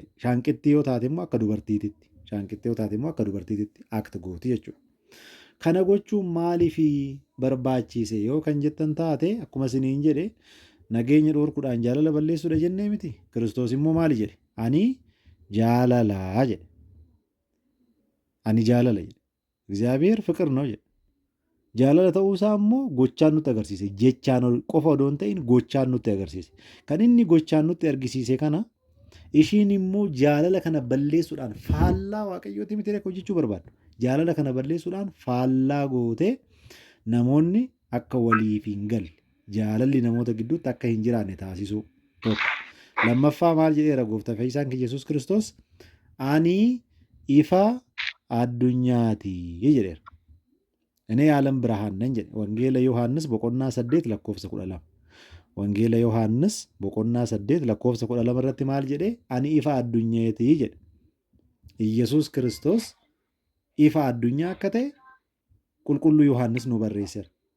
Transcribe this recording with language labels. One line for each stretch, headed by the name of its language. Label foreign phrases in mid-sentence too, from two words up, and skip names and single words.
Oromo: Shaanqittii yoo taate immoo akka dubartiititti. Shaanqittii yoo taate immoo akka dubartiititti akti gooti jechuudha. Kana gochuun maaliif barbaachise yoo kan jettan taate akkuma isiniin jedhe nageenya dhoorkuudhaan jaalala balleessuudha jennee miti. Kiristoos immoo maali jedhe? Ani jaalalaa jedhe. Ani jaalala jedhe.
Amharic: እግዚአብሔር ፍቅር ነው jedhe.
Oromo: Jaalala ta'uusaa immoo gochaan nutti agarsiise. Jechaan qofa odoo hin ta'in gochaan nutti agarsiise. Kan inni gochaan nutti argisiise kana ishiin immoo jaalala kana balleessuudhaan faallaa waaqayyooti miti hojjechuu barbaaddu. Jaalala kana balleessuudhaan faallaa gootee namoonni akka waliif hin galle jaalalli namoota gidduutti akka hin jiraanne taasisuu tokko. Lammaffaa maal jedheera gooftaa fayyisaan keenya Yesuus Kiristoos? Ani ifa addunyaati jedheera.
Amharic: እኔ የዓለም ብርሃን ነኝ jedhe.
Oromo: Wangeela Yohaannis boqonnaa 8 lakkoofsa 12. Wangeela Yohaannis boqonnaa 8 lakkoofsa 12 irratti maal jedhe? Ani ifa addunyaati jedhe. Iyyasuus Kiristoos ifa addunyaa akka ta'e qulqulluu Yohaannis nu barreesseera.